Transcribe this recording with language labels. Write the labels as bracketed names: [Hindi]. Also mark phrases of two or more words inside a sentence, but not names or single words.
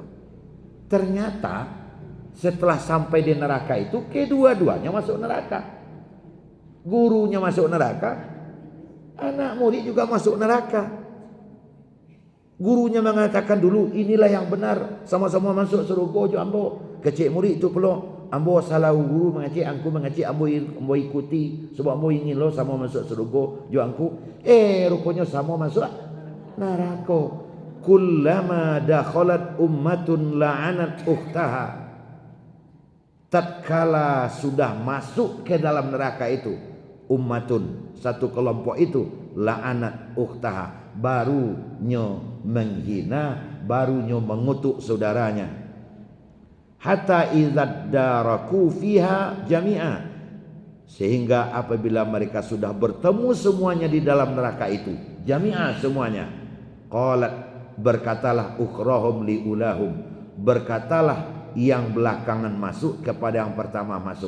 [Indonesian] Ternyata setelah sampai di neraka itu kedua-duanya masuk neraka. Gurunya masuk neraka, anak murid juga masuk neraka. Gurunya mengatakan dulu inilah yang benar, sama-sama masuk surga [Minangkabau] jo ambo. Kecik murid itu pula ambo salah guru mengaji, angku mengaji, ambo ikuti sebab ambo ingin lo sama masuk surga jo angku. [Indonesian] Rupanya sama masuk neraka. [Arabic] Kullama dakhalat ummatun la'anat ukhtaha. [Indonesian] Tatkala sudah masuk ke dalam neraka itu, ummatun, satu kelompok itu, [Arabic] la'anat ukhtaha, [Indonesian] barunya menghina, barunya mengutuk saudaranya. [Arabic] Hatta idzad daraku fiha jami'a, [Indonesian] sehingga apabila mereka sudah bertemu semuanya di dalam neraka itu, jami'a semuanya, qalat, berkatalah [Arabic] ukhrahum liulahum, [Indonesian] berkatalah yang belakangan masuk kepada yang pertama masuk.